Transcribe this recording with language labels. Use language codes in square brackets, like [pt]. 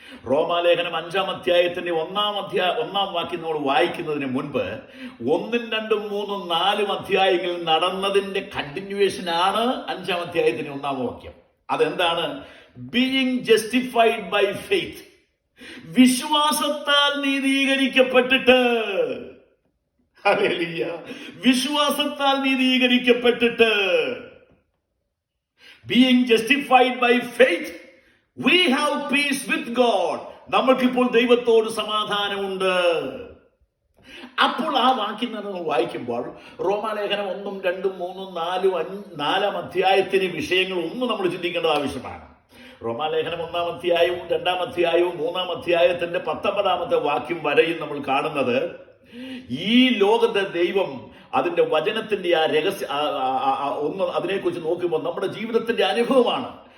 [ml] റോമാലേഖനം 5-ാം അധ്യായത്തിന്റെ 1-ാം വാക്യം നമ്മൾ വായിക്കുന്നതിന് മുൻപ് 1, 2, 3, 4 അധ്യായങ്ങളിൽ നടന്നതിന്റെ കണ്ടിന്യൂവേഷൻ ആണ് 5-ാം അധ്യായത്തിന്റെ 1-ാം വാക്യം. അതെന്താണ്? [en] being justified by faith, [ml] വിശ്വാസത്താൽ നീതീകരിക്കപ്പെട്ടിട്ട്. ഹല്ലേലൂയ, വിശ്വാസത്താൽ നീതീകരിക്കപ്പെട്ടിട്ട്. [en] Being justified by faith we have peace with God. [ml] നമ്മൾക്കിപ്പോൾ ദൈവത്തോട് സമാധാനമുണ്ട്. അപ്പോൾ ആ വാക്യം നമ്മൾ വായിക്കുമ്പോൾ റോമാലേഖനം 1, 2, 3, 4 അധ്യായത്തിന് വിഷയങ്ങൾ ഒന്നും നമ്മൾ ചിന്തിക്കേണ്ടത് ആവശ്യമാണ്. റോമാലേഖനം 1-ാം അധ്യായവും 2-ാം അധ്യായവും 3-ാം അധ്യായത്തിന്റെ 19-ാമത്തെ വാക്യം വരെയും നമ്മൾ കാണുന്നത് ഈ ലോകത്തെ ദൈവം അതിന്റെ വചനത്തിന്റെ ആ രഹസ്യ അതിനെക്കുറിച്ച് നോക്കുമ്പോൾ നമ്മുടെ ജീവിതത്തിന്റെ അനുഭവമാണ്.